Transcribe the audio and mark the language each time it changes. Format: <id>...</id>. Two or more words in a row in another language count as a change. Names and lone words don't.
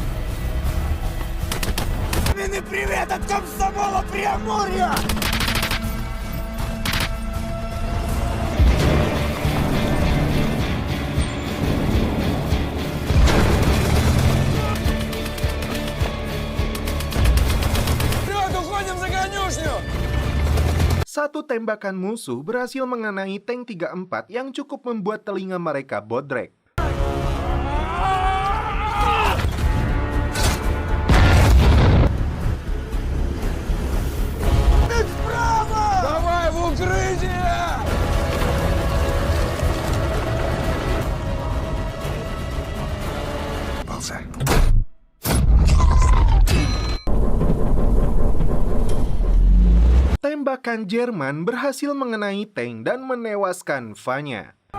<ru>Мины, привет от комсомола Преамурья! Вперед, уходим за конюшню!</ru> <id>Satu tembakan musuh berhasil mengenai tank 34 yang cukup membuat telinga mereka bodrek.</id> <ru>Давай в укрытие! Полза.</ru> <id>Tembakan Jerman berhasil mengenai tank dan menewaskan Vanya.</id>